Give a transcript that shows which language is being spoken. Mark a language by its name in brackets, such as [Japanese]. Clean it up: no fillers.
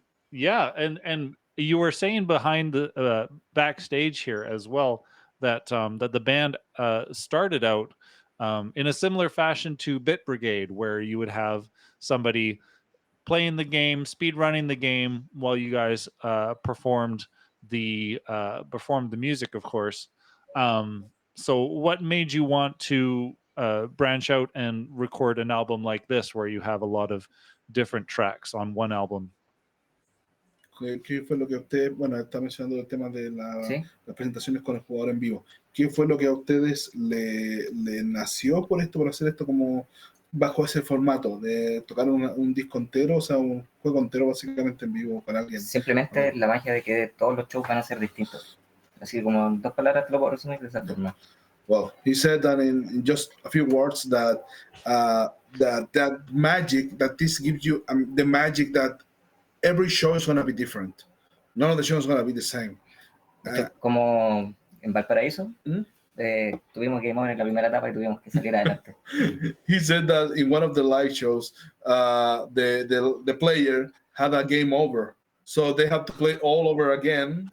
[English] Yeah, and you were saying behind the backstage here as well that that the band started out in a similar fashion to Bit Brigade, where you would have somebody playing the game, speed running the game, while you guys performed the music, of course. So, what made you want to branch out and record an album like this, where you have a lot of different tracks on one album? [Spanish] ¿Qué fue lo que a usted, bueno, está mencionando el tema de Sí. las presentaciones con el jugador en vivo? ¿Qué fue lo que a ustedes le nació por esto, por hacer esto como bajo ese formato de tocar un disco entero, o sea, un juego entero básicamente en vivo con alguien? Simplemente la magia de que todos los shows van a ser distintos. Así como en 2 palabras te lo puedo resumir de esa forma. [English] Well, he said that in just a few words that that magic that this gives you, the magic that every show is going to be different. None of the shows is going to be the same. [Spanish] Como en Valparaíso, tuvimos game over en la primera etapa y tuvimos que salir adelante. [English] He said that in one of the live shows, the player had a game over, so they have to play all over again.